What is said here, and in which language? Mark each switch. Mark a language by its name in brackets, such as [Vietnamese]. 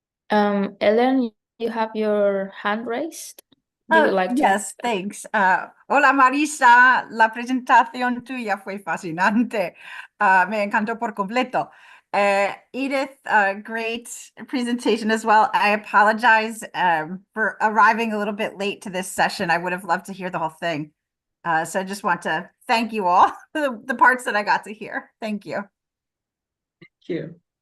[English] Ellen, you have your hand raised. you would like to? Yes, thanks. [Spanish] Hola Marisa, la presentación tuya fue fascinante. Me encantó por completo. [English] Edith, great presentation as well. I apologize for arriving a little bit late to this session. I would have loved to hear the whole thing. So I just want to thank you all for the parts that I got to hear. Thank you. Thank you.